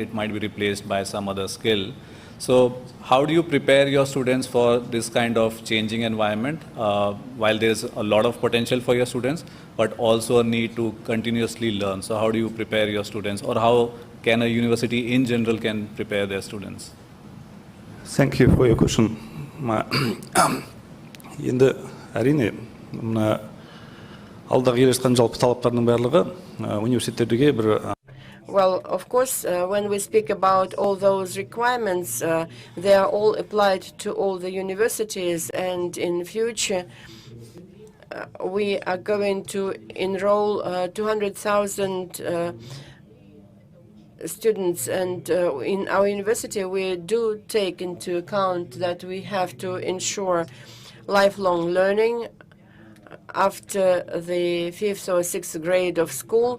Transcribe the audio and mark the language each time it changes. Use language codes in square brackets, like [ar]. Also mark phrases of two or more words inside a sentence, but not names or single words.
[en] It might be replaced by some other skill. So how do you prepare your students for this kind of changing environment while there's a lot of potential for your students, but also a need to continuously learn? So how do you prepare your students, or how can a university in general can prepare their students? Thank you for your question. [kk] Енді әрине мына алдағы келе жатқан жалпы талаптардың барлығы университеттерге бір. [en] Well, of course, when we speak about all those requirements, they are all applied to all the universities, and in future we are going to enroll 200,000 students, and in our university we do take into account that we have to ensure lifelong learning after the 5th or 6th grade of school.